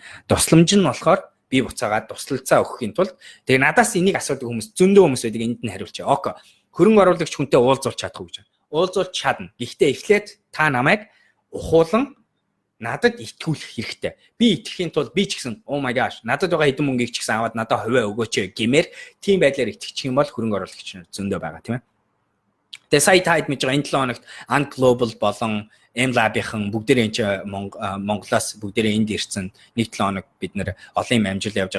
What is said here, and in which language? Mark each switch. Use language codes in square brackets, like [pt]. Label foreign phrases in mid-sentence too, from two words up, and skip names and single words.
[mn] Тусламж нь болохоор би буцаагаад туслалцаа өгөхийн тулд тэгээ надаас энийг асуудаг хүмүүс зөндөө хүмүүс байдаг энд нь хариулчих. Ок. Хөрөнгө оруулагч хүнтэй уулзуулж чадахгүй гэж байна. Уулзуулж чадна. Гэхдээ эхлээд та намайг ухуулан надад итгүүлэх хэрэгтэй. Би итгэхийн тулд би ч гэсэн [en] oh my gosh [mn] надад байгаа хэдэн мөнгийг ч гэсэн аваад надад хувиа өгөөч гэмээр тийм байдлаар итгэчих юм бол хөрөнгө оруулагч нар зөндөө байгаа тийм ээ. Тэгээ сая таад мэдж байгаа энэ 7 хоногт Ant Global болон M-Lab-ийн бүгдээрээ Монголоос бүгдээрээ энд ирсэн нэг 7 хоног бид нэр олон юм амжилт явж байгаа.